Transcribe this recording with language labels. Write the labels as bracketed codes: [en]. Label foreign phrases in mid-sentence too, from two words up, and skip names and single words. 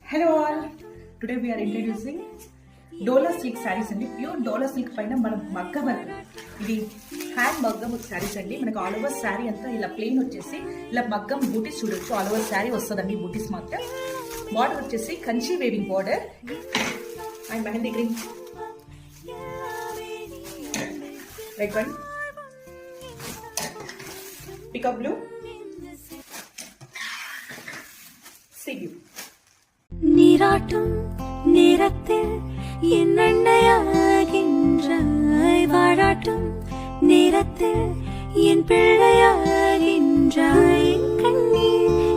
[en] Hello all. Today we are introducing Dola silk sarees and pure Dola silk [te] పైన మనం మగ్గం వర్క్ ఇది హ్యాండ్ మగ్గం సారీస్ అండి. మనకు [en] all over saree [te] అంతా ఇలా ప్లెయిన్ వచ్చేసి ఇలా మగ్గం బూటీస్ చూడొచ్చు. [en] all over saree [te] వస్తుందండి బూటీస్ మాత్రం. [en] బార్డర్ వచ్చేసి Kanchi weaving border and mehndi green red one pickup blue sea blue. [ta] நீராட்டும் நேரத்தில் என் அண்ணையாகின்றாய், வாழாட்டும் நேரத்தில் என் பிள்ளையாகின்றாய். கண்ணீர்